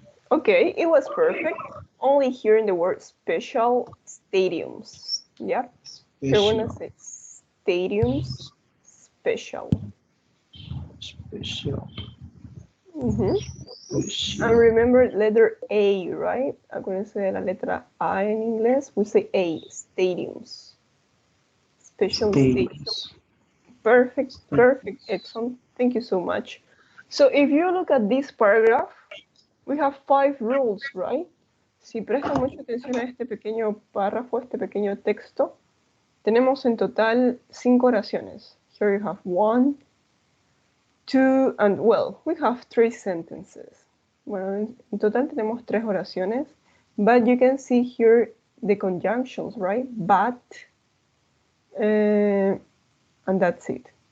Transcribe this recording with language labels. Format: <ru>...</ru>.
<en>Okay, it was perfect. Only hearing the word special stadiums. Yep. You're gonna say stadiums special. Special. And remember letter A, right?</en> <es>Acuérdense de la letra A en inglés.</es> <en>We say A, stadiums. Special stadiums. Perfect, perfect, Edson. Thank you so much. So if you look at this paragraph, we have 5 rules, right?</en> <es>Si prestan mucha atención a este pequeño párrafo, este pequeño texto, tenemos en total 5 oraciones.</es> <en>Here you have 1, 2, and well, we have 3 sentences.</en> <es>Bueno, en total tenemos 3 oraciones,</es> <en>but you can see here the conjunctions, right? But, and that's it.</en>